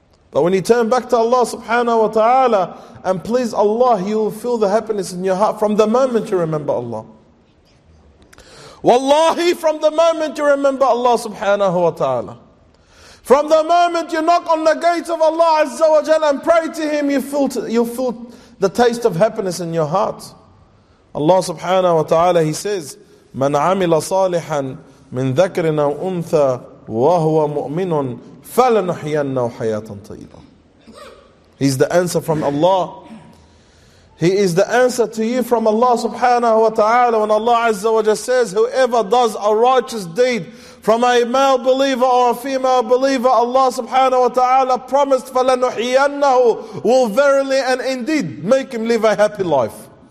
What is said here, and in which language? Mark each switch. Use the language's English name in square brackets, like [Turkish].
[English] But when you turn back to Allah subhanahu wa ta'ala and please Allah, you will feel the happiness in your heart from the moment you remember Allah. Wallahi, from the moment you remember Allah subhanahu wa ta'ala. From the moment you knock on the gates of Allah Azza wa Jalla and pray to Him, you feel the taste of happiness in your heart. [Arabic] Allah subhanahu wa ta'ala, [English] He says, [Arabic] مَنْ عَمِلَ صَالِحًا مِنْ ذَكْرٍ أَوْ أُنْثَى وَهُوَ مُؤْمِنٌ فَلَنُحْيَنَّهُ حَيَاةً طَيِّبًا [English] He's the answer from Allah. He is the answer to you from Allah subhanahu wa ta'ala when Allah azza wa jalla says, whoever does a righteous deed from a male believer or a female believer, Allah subhanahu wa ta'ala promised, [Arabic] فَلَنُحْيَنَّهُ [English] will verily and indeed make him live a happy life.